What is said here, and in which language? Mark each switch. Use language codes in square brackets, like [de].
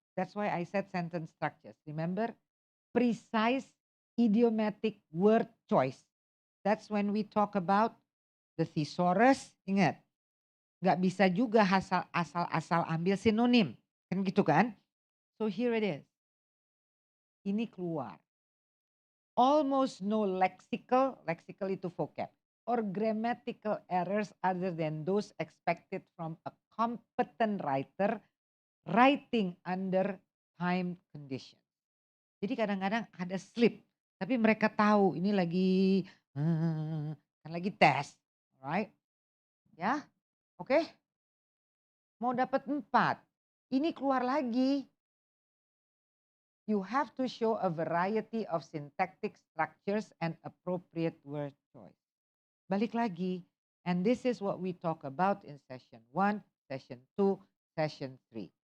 [en] That's why I said sentence structures. Remember? Precise idiomatic word choice. That's when we talk about the thesaurus. [id] Ingat. Nggak bisa juga asal ambil sinonim. Kan gitu kan? [en] So here it is. [id] Ini keluar. [en] Almost no lexical itu vocab, or grammatical errors other than those expected from a competent writer writing under time condition. [id] Jadi kadang-kadang ada slip, tapi mereka tahu ini lagi kan lagi tes, [en] right? [id] Ya, oke. Mau dapat 4, ini keluar lagi. [en] You have to show a variety of syntactic structures and appropriate word choice. [id] Balik lagi. [en] And this is what we talk about in session 1, session 2, session 3.